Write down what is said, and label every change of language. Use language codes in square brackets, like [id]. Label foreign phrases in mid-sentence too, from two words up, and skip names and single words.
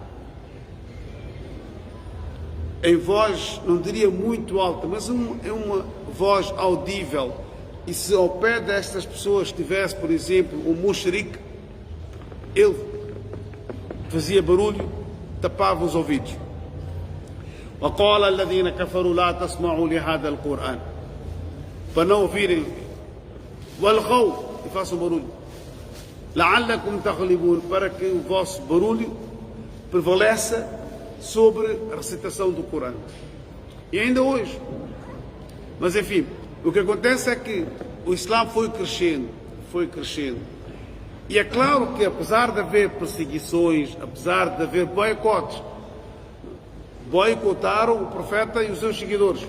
[pt] em voz, não diria muito alta, mas é uma voz audível, e se ao pé destas pessoas tivesse, por exemplo, um mushrik, ele fazia barulho, tapava os ouvidos. [ar] وقال الذين كفروا لا تسمعوا لهذا القرآن, [pt] para não ouvirem, والغوا, e façam barulho, [ar] لعلكم تغلبون, [pt] para que o vosso barulho prevaleça sobre a recitação do Corão. E ainda hoje. Mas enfim, o que acontece é que o Islã foi crescendo. E é claro que, apesar de haver perseguições, apesar de haver boicotes, boicotaram o profeta e os seus seguidores.